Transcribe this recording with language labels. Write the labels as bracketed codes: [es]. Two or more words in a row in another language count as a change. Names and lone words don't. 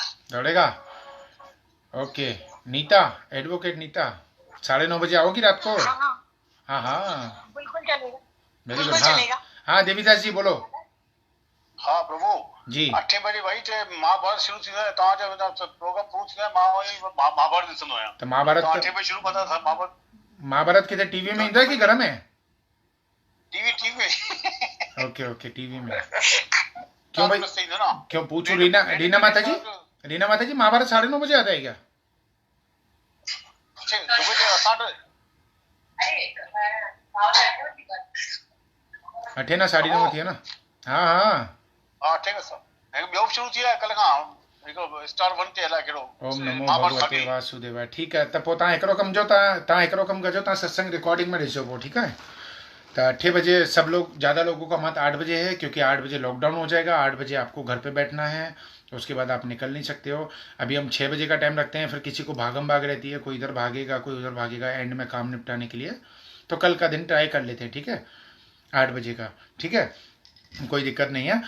[hi] दौड़ेगा। ओके नीता, एडवोकेट नीता, 9:30 बजे आओगी रात को? हाँ हाँ बिल्कुल चलेगा। [en] very good. [hi] हाँ हाँ देवीदास जी बोलो। हाँ प्रभु जी [sd] 8 बजे भाई महाभारत शुरू थी है, तव्हां जो प्रोग्राम पूरो थी है, महाभारत ॾिसंदो आहियां। तो महाभारत 8 बजे शुरू कंदा था। महाभारत किधर टीवी में ईंदो है कि घर में? टीवी में। [en] okay okay [hi] टीवी में। क्यों भाई, क्यों पूछो? रीना माता जी, रीना माता जी महाभारत 9:30 बजे आता है क्या? [sd] अठे ना 9:30 थी है ना? [hi] हाँ हाँ ठीक है सर। [sd] ॿियो बि शुरू थी आहे कल्ह खां, हिकु स्टार 1 ते हलाए कहिड़ो [sa] ओम नमो भगवते वासुदेवाय। [hi] ठीक है, [sd] त पोइ तव्हां हिकिड़ो कमु कजो, तव्हां हिकिड़ो कमु कजो, तव्हां सत्संग रिकॉर्डिंग में ॾिसो पोइ, ठीकु है। [hi] तो 8 बजे सब लोग, ज़्यादा लोगों का मत 8 बजे है, क्योंकि 8 बजे लॉकडाउन हो जाएगा। 8 बजे आपको घर पे बैठना है, उसके बाद आप निकल नहीं सकते हो। अभी हम 6 बजे का टाइम रखते हैं, फिर किसी को भागम भाग रहती है, कोई इधर भागेगा कोई उधर भागेगा एंड में काम निपटाने के लिए। तो कल का दिन ट्राई कर लेते हैं, ठीक है, 8 बजे का, ठीक है, कोई दिक्कत नहीं है।